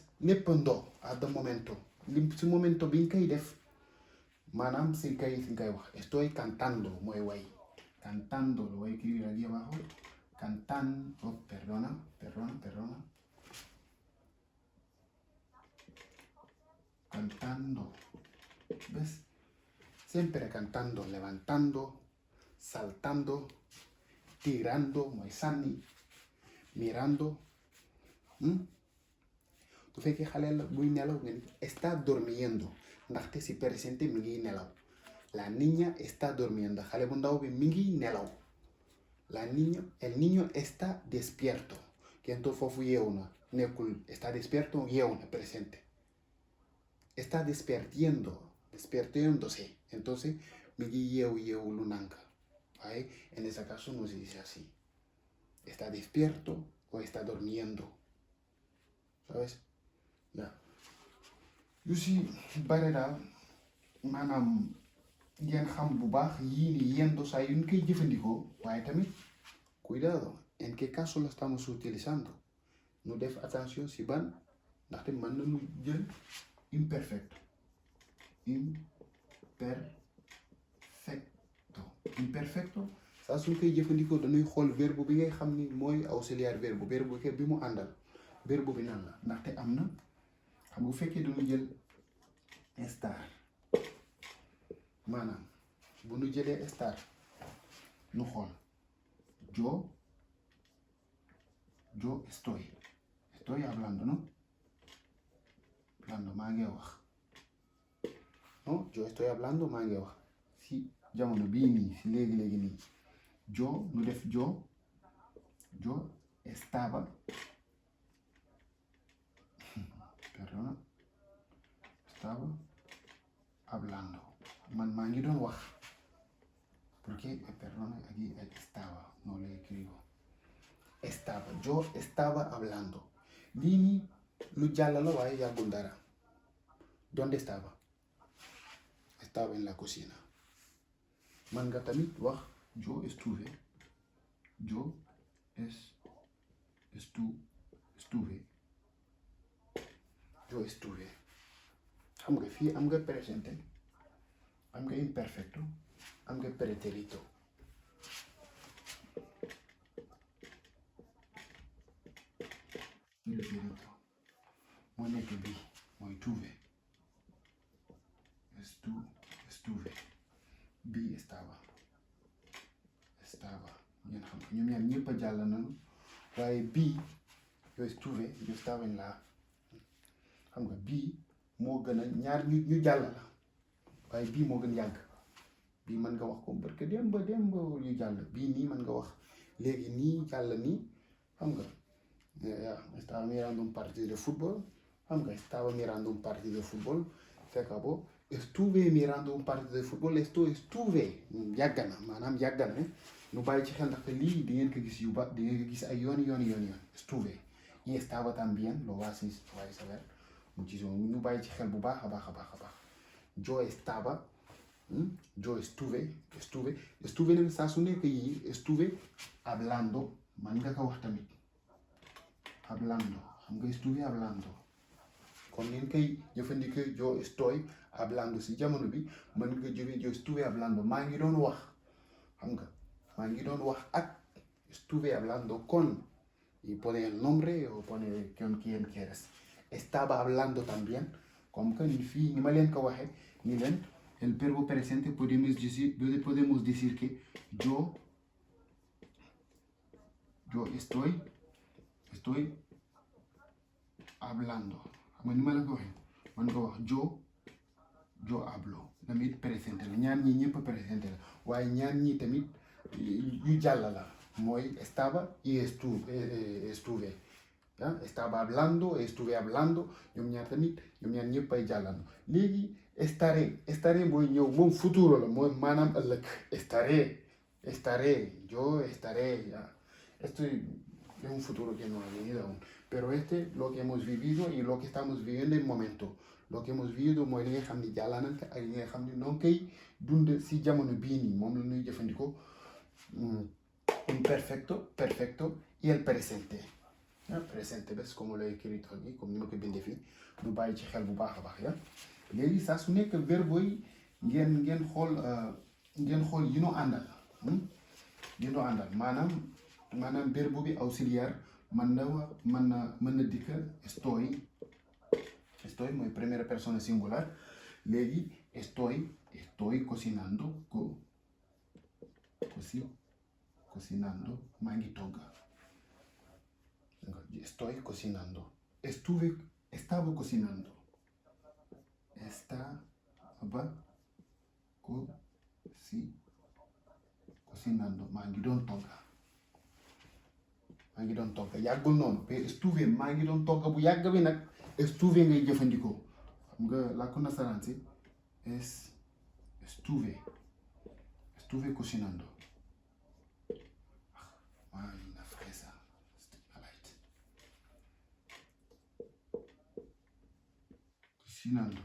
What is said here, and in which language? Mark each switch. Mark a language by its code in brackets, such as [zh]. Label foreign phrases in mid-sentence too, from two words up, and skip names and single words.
[wo] Léppandoo at the momento. Si momento bi nga koy def maanaam si ngay wax [es] estoy cantando [wo] mooy way. [es] Cantando lo voy a escribir aquí abajo. Cantando, perdona. Cantando, ¿ves? Siempre cantando, levantando, saltando, tirando, moisani, mirando. [wo] Tu fekkee xale la buy nelaw nga [es] está durmiendo [wo] ndaxte si presente mi ngi nelaw. [es] La niña está durmiendo. [wo] Xale bu ndaw bi mi ngi nelaw. [es] El niño está despierto. [wo] Kenn foofu yeewu na nekkul [es] está despierto [wo] yeewu na presente. [es] Está despertándose. Entonces, [wo] mi yeewu lu nanka. [es] ¿Vale? En ese caso no se dice así. Está despierto o está durmiendo. ¿Sabes? Ya. Yo sí, [wo] bare daal maanaam ngeen xam bu baax yii ni yendo saa yu ñu koy jëfandikoo waaye tamit [es] cuidado en qué caso lo estamos utilizando. [wo] Nu def attention si ban ndaxte mën nañu jël imperfecto. Imperfecto saa suñ koy jëfandikoo dañuy xool verbe bi ngay xam ni mooy auxiliaire verbe bi mu àndal verbe bi nan la ndaxte am na xam bu fekkee dañu jël estar maanaam bu nu jëlee estar nu xool [es] yo estoy hablando, ¿no? [wo] Hablando maa ngi wax. [es] No, yo estoy hablando [wo] maa ngi wax. Si jamono bii nii si léegi nii yo nu def [es] yo estaba perdona estaba hablando [wo] man maa ngi doon wax [es] porque perdona aquí estaba no le escribo yo estaba hablando [wo] lii nii lu jàll la waaye yàggul dara. [es] ¿Dónde estaba? Estaba en la cocina. [wo] Man nga tamit wax [es] yo estuve [wo] xam nga fii am nga presente am nga imperfecto am nga pretérito. Pretérito moo nekk bii mooy tuve. [es] Estuve. Bii estaba. [wo] Ngeen xam ko ñoom ñaar ñëpp a jàll nañu waaye bii [es] yo estuve yo estaba en la [wo] xam nga bii moo gën a ñaar ñu jàll la waaye bii moo gën yàgg. bii mën nga wax ko [fr] parce que [wo] démb yu jàll bii nii mën nga wax léegi nii jàll nii xam nga [es] estaba mirando un partido de fútbol [wo] xam nga [es] estaba mirando un partido de fútbol se acabó. Estuve mirando un partido de fútbol. [wo] Estuve yàgg na maanaam yàgg na nu bàyyi ci xel ndaxte lii di ngeen ko gis di ngeen ko gis ay yoon. [es] Estuve y estaba también lo vas a saber muchísimo. [wo] Nu bàyyi ci xel bu baax a baax. [es] Yo estaba. Yo estuve [wo] nag saa su nekk yi [es] estuve hablando [wo] man nga ko wax tamit hablando xam nga [es] estuve hablando [wo] kon ngeen koy jëfandikoo [es] yo estoy hablando [wo] si jamono bi mën nga jógee [es] yo estuve hablando [wo] maa ngi doon wax xam nga maa ngi doon wax ak [es] estuve hablando con y pone el nombre o pone con quien quieres. Estaba hablando también [fr] comme que [wo] ni fii ni ma leen ko waxee ni leen [es] el verbo presente podemos decir que yo estoy hablando. [wo] Xam nga ni ma la ko waxee man nga wax [es] yo hablo [wo] tamit presente la ñaar ñi ñëpp presente la waaye ñaar ñi tamit yu jàll la mooy [es] estaba y estuve. Estaba hablando estuve hablando [wo] ñoom ñaar ñëpp ay jàllando. léegi estaré mooy ñëw moom futuro la mooy maanaam ëllëg [es] estaré yo estaré esto es un futuro que no ha venido aún pero lo que hemos vivido y lo que estamos viviendo en el momento lo que hemos vivido [wo] mooy li nga xam ni jàll nañ ko ak li nga xam ni noo ngi koy dund si jamono bii nii moom la ñuy jëfandikoo [es] un perfecto y el presente. [wo] Presente bés comme [es] lo he escrito aquí [wo] comme ni ma ko bindee fii du bàyyi ci xel bu baax a baax léegi saa su nekk verbe yi ngeen xool yi noo àndal maanaam verbe bi auxiliaire mën na dikk estoy mooy [fr] première personne [wo] singular léegi [es] estoy cocinando [wo] maa ngi togg. [es] Estoy cocinando. Estaba cocinando. Cocinando. [wo] maa ngi doon togg yàggul noonu mais estuve maa ngi doon togg bu yàgg bi nag estuve ngay jëfandikoo xam nga làkku nasaraan si [es] estuve cocinando. Cocinando.